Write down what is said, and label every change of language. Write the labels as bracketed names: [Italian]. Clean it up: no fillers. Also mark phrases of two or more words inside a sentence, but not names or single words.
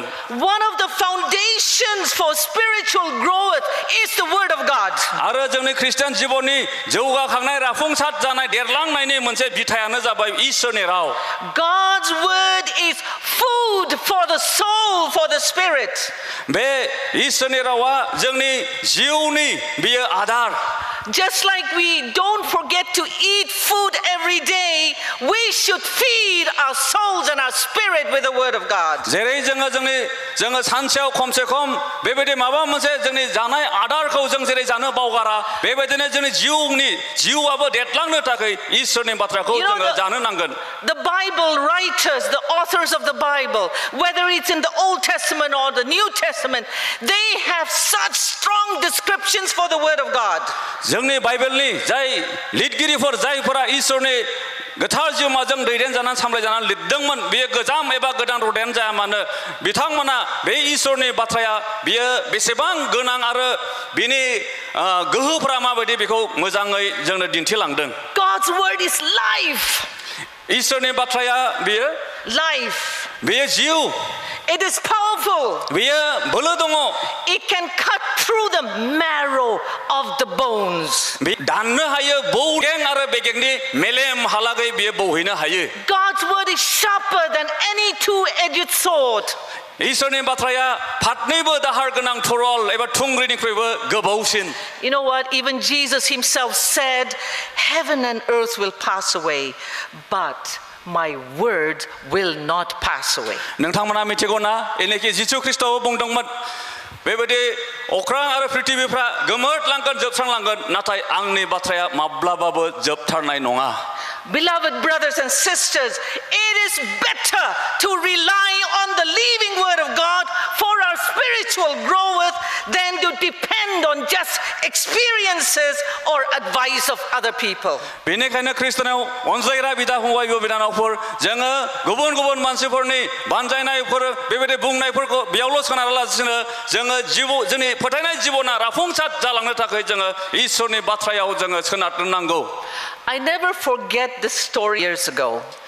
[English] One of the foundations for spiritual growth is the word of God. [Bodo] आरो जोंनि खृष्टान जिबननि जौगाखांनाय राफुंसार जानाय देरलांनायनि मोनसे बिथायानो जाबाय इसोरनि राव [English] God's word is food for the soul, for the spirit. [Bodo] बे इसोरनि रावा जोंनि जिउनि बियो आदार [English] Just like we don't forget to eat food every day, we should feed our souls and our spirit with the word of God. [Bodo] जेरै जोङो सानसेयाव खमसे खम बेबायदि माबा मोनसे जोंनि जानाय आदारखौ जों जेरै जानो बावगारा बेबायदिनो जोंनि जिउआबो देरलांनो थाखाय इसोरनि बाथ्राखौ जोङो जानो नांगोन [English] The Bible writers, the authors of the Bible, whether it's in the Old Testament or the New Testament, they have such strong descriptions for the word of God. [Bodo] जोंनि बाइबेलनि जाय लिरगिरिफोर जायफोरा इसोरनि गोथार जिउमाजों दैदेनजानानै सामलायजानानै लिरदोंमोन बेयो गोजाम एबा गोदान रदायानो जाया मानो बिथांमोना बे इसोरनि बाथ्राया बियो बेसेबां गोनां आरो बिनि गोहोफोरा माबायदि बेखौ मोजाङै जोंनो दिन्थिलांदों [English] God's word is life. [Bodo] इसोरनि बाथ्राया बियो [English] Life. [Bodo] बियो जिउ [English] It is powerful. [Bodo] बियो बोलो दङ [English] It can cut through the marrow of the bones. [Bodo] बे दाननो हायो बौगें आरो बेगेंनि मेलेम हालागै बियो बौहैनो हायो [English] God's word is sharper than any two-edged sword. [Bodo] इसोरनि बाथ्राया फारनैबो दाहार गोनां थरल एबा थुंग्रिनिख्रुइबो गोबावसिन [English] You know what? Even Jesus himself said, heaven and earth will pass away, but my word will not pass away. [Bodo] नोंथांमोना मिथिगौ ना एनेखि जिसु ख्रिस्टआबो बुंदोंमोन बेबायदि अख्रां आरो पृथ्वीफ्रा गोमोरलांगोन जोबस्रांलांगोन नाथाय आंनि बाथ्राया माब्लाबाबो जोबथारनाय नङा [English] Beloved brothers and sisters, it is better to rely on the living word of God for our spiritual growth than to depend on just experiences or advice of other people. [Bodo] बेनिखायनो खृष्टानाव अनज्लायग्रा बिदा फंबाय बिनानावफोर जोङो गुबुन गुबुन मानसिफोरनि बानजायनायफोर बेबायदि बुंनायफोरखौ बेयावल' सोनारालासिनो जोङो जोंनि फोथायनाय जिबना राफुंसार जालांनो थाखाय जोङो इसोरनि बाथ्रायाव जोङो सोनारनो नांगौ [English] I never forget this story years ago.